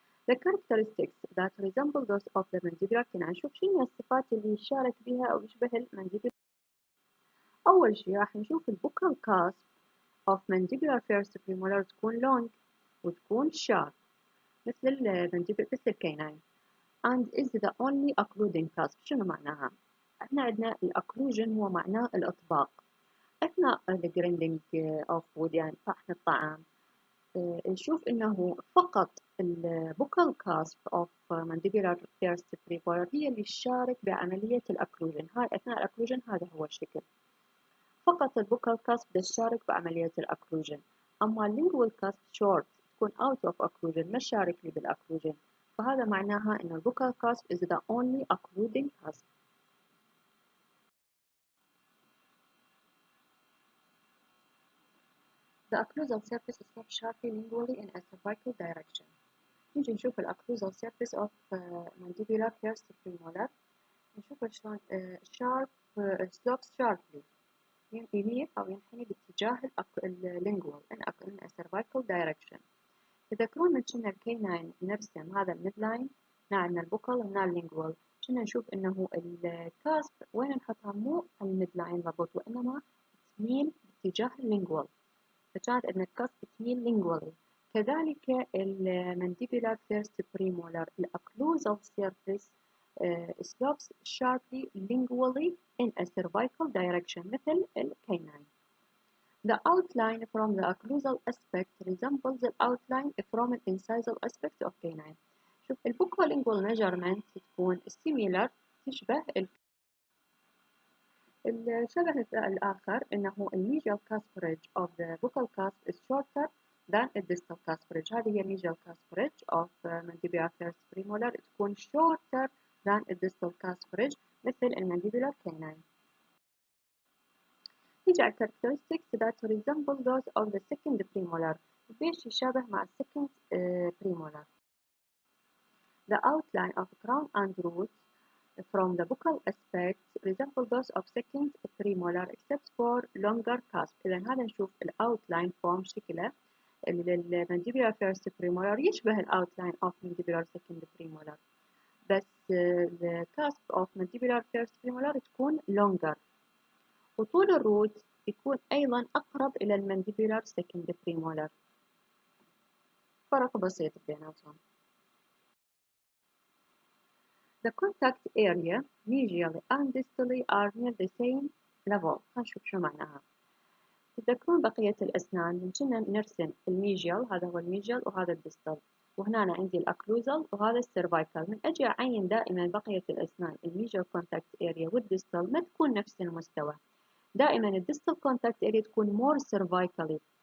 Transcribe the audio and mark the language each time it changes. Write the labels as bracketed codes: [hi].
[en] The characteristics that resemble those of the mandibular canine. [ar] نشوف شنو الصفات اللي يشارك بها أو يشبه المانديبولار. أول شيء راح نشوف البوكال cusp of mandibular first premolar تكون long وتكون sharp مثل المانديبولار مثل الكيناين. [en] and is the only occluding cusp. [ar] شنو معناها؟ احنا عندنا الأكلوجن هو معناه الإطباق. أثناء الجريندينج of food يعني طحن الطعام نشوف إنه فقط البوكال كاسب of mandibular first premolar هي اللي تشارك بعملية الأكلوجن. هاي أثناء الأكلوجن هذا هو الشكل، فقط البوكال كاسب تشارك بعملية الأكلوجن. أما lingual cusp short تكون out of occlusion ما تشارك لي بالأكلوجن، فهذا معناها إن البوكال cusp [en] is the only occluding cusp. The occlusal surface slopes sharply lingually in a cervical direction. [ar] نيجي نشوف الأكلوزال surface of mandibular first premolar، نشوف شلون sharp slopes sharply يميل أو ينحني باتجاه lingual [en] in a cervical direction. [ar] تذكرون من كنا الكيناين نرسم هذا الميد لاين، هنا عندنا البوكال هنا اللينجوال، كنا نشوف إنه الكاسب وين نحطها مو الميد لاين ضبط وإنما تميل باتجاه اللينجوال، فكانت عندنا الكاسب تميل lingually. كذلك المانديبولار first premolar الأكلوزال surface [en] slopes sharply lingually in a cervical direction [ar] مثل الكيناين. [en] The outline from the occlusal aspect resembles the outline from the incisal aspect of canine. [ar] شوف البوكوlingual measurement تكون similar تشبه الشبه الآخر إنه الميجال cusp [en] of the buccal cusp is shorter than the distal cusp. [ar] هذه هي الميجال cusp of mandibular first premolar تكون [en] shorter than the distal cusp [ar] مثل المانديبولار canine. نيجي على [en] characteristics that resemble those of the second premolar. [ar] بيش يشابه مع second premolar. [en] The outline of crown and root from the buccal aspect resemble those of second premolar except for longer cusp. [ar] إذا هذا نشوف outline form شكله mandibular first premolar يشبه outline of mandibular second premolar. بس [en] the cusp of mandibular first premolar [ar] تكون longer، وطول الروت يكون أيضا أقرب إلى المانديبولار second premolar. فرق بسيط بيناتهم. [en] The contact area medially and distally are near the same level. [ar] هنشوف شو معناها. تذكرون بقية الأسنان من كنا نرسم الميجيال، هذا هو الميجيال وهذا الديستال، وهنا أنا عندي الأكلوزال وهذا السيرفايكال. من أجي أعين دائما بقية الأسنان الميجيال كونتاكت اريا والديستال ما تكون نفس المستوى، دائما الديستال كونتاكت اريا تكون مور سيرفايكالي.